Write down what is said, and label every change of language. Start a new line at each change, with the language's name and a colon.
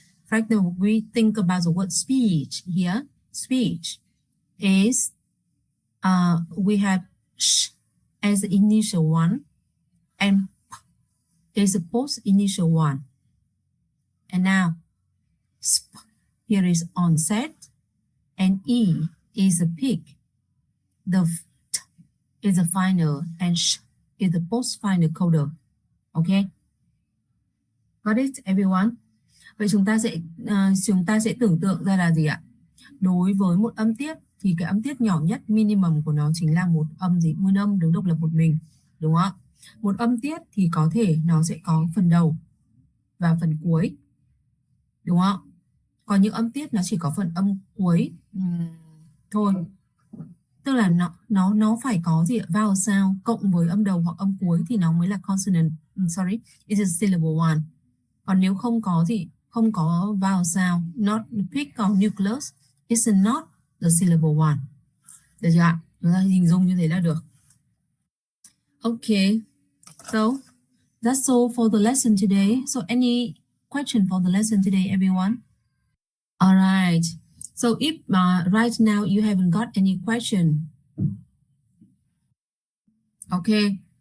English: Right now we think about the word speech here. Speech is we have sh as the initial one and p is the post initial one. And now sp here is onset and E is the peak. The t is the final and sh is the post final coda. Okay. Got it everyone?
Vietnamese: Vậy chúng ta sẽ tưởng tượng ra là gì ạ? Đối với một âm tiết thì cái âm tiết nhỏ nhất minimum của nó chính là một âm gì? Nguyên âm đứng độc lập một mình, đúng không ạ? Một âm tiết thì có thể nó sẽ có phần đầu và phần cuối, đúng không? Còn những âm tiết nó chỉ có phần âm cuối thôi. Tức là nó phải có gì ạ? Vowel sound cộng với âm đầu hoặc âm cuối thì nó mới là consonant.
English: Sorry, it is syllable one.
Vietnamese: Còn nếu không có không có
English: vowel sound, not peak or nucleus, it's not the syllable one.
Vietnamese: Được chưa ạ? Chúng ta hình dung như thế là được.
English: Okay, so that's all for the lesson today. So any question for the lesson today, everyone? All right. So if right now you haven't got any question, okay.